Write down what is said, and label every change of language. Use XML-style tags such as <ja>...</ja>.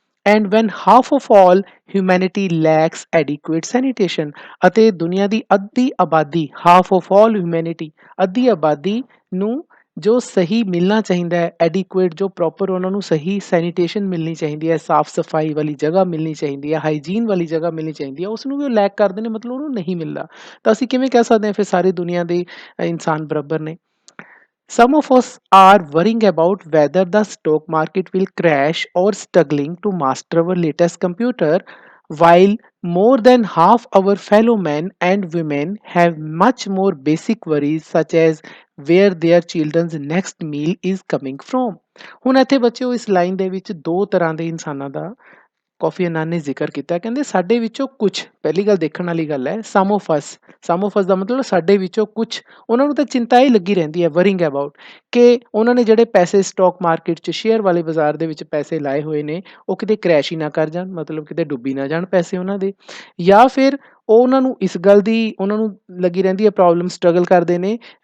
<en>and when half of all humanity lacks adequate sanitation,</en> <pa>ਅਤੇ ਦੁਨੀਆ ਦੀ ਅੱਧੀ ਆਬਾਦੀ,</pa> <en>half of all humanity,</en> <pa>ਅੱਧੀ ਆਬਾਦੀ ਨੂੰ ਜੋ ਸਹੀ ਮਿਲਣਾ ਚਾਹੀਦਾ ਹੈ, ਐਡਿਕੁਏਟ ਜੋ ਪ੍ਰੋਪਰ ਉਹਨਾਂ ਨੂੰ ਸਹੀ ਸੈਨੀਟੇਸ਼ਨ ਮਿਲਣੀ ਚਾਹੀਦੀ ਹੈ, ਸਾਫ਼ ਸਫਾਈ ਵਾਲੀ ਜਗ੍ਹਾ ਮਿਲਣੀ ਚਾਹੀਦੀ ਹੈ, ਹਾਈਜੀਨ ਵਾਲੀ ਜਗ੍ਹਾ ਮਿਲਣੀ ਚਾਹੀਦੀ ਹੈ, ਉਸ ਨੂੰ ਵੀ ਉਹ ਲੈਕ ਕਰਦੇ ਨੇ, ਮਤਲਬ ਉਹਨੂੰ ਨਹੀਂ ਮਿਲਦਾ। ਤਾਂ ਅਸੀਂ ਕਿਵੇਂ ਕਹਿ ਸਕਦੇ ਹਾਂ ਫਿਰ ਸਾਰੀ ਦੁਨੀਆ ਦੇ ਇਨਸਾਨ ਬਰਾਬਰ ਨੇ?</pa> <en>Some of us are worrying about whether the stock market will crash or struggling to master our latest computer, while more than half our fellow men and women have much more basic worries such as where their children's next meal is coming from।</en> <pa>ਹੁਣ ਇੱਥੇ ਬੱਚਿਓ ਇਸ line ਦੇ ਵਿੱਚ ਦੋ ਤਰ੍ਹਾਂ ਦੇ ਇਨਸਾਨਾਂ ਦਾ ਕਾਫੀ ਅਨਾਨ ਨੇ ਜ਼ਿਕਰ ਕੀਤਾ। ਕਹਿੰਦੇ ਸਾਡੇ ਵਿੱਚੋਂ ਕੁਛ, ਪਹਿਲੀ ਗੱਲ ਦੇਖਣ ਵਾਲੀ ਗੱਲ ਹੈ,</pa> <en>some of us</en> <pa>ਦਾ ਮਤਲਬ ਸਾਡੇ ਵਿੱਚੋਂ ਕੁਛ, ਉਹਨਾਂ ਨੂੰ ਤਾਂ ਚਿੰਤਾ ਹੀ ਲੱਗੀ ਰਹਿੰਦੀ ਹੈ, ਵਰਿੰਗ ਅਬਾਊਟ, ਕਿ ਉਹਨਾਂ ਨੇ ਜਿਹੜੇ ਪੈਸੇ ਸਟਾਕ ਮਾਰਕੀਟ 'ਚ ਸ਼ੇਅਰ ਵਾਲੇ ਬਾਜ਼ਾਰ ਦੇ ਵਿੱਚ ਪੈਸੇ ਲਾਏ ਹੋਏ ਨੇ, ਉਹ ਕਿਤੇ ਕਰੈਸ਼ ਹੀ ਨਾ ਕਰ ਜਾਣ, ਮਤਲਬ ਕਿਤੇ ਡੁੱਬੀ ਨਾ ਜਾਣ ਪੈਸੇ ਉਹਨਾਂ ਦੇ, ਜਾਂ ਫਿਰ ਉਹ ਉਹਨਾਂ ਨੂੰ ਇਸ ਗੱਲ ਦੀ ਉਹਨਾਂ ਨੂੰ ਲੱਗੀ ਰਹਿੰਦੀ ਹੈ ਪ੍ਰੋਬਲਮ, ਸਟਰਗਲ ਕਰਦੇ ਨੇ</pa>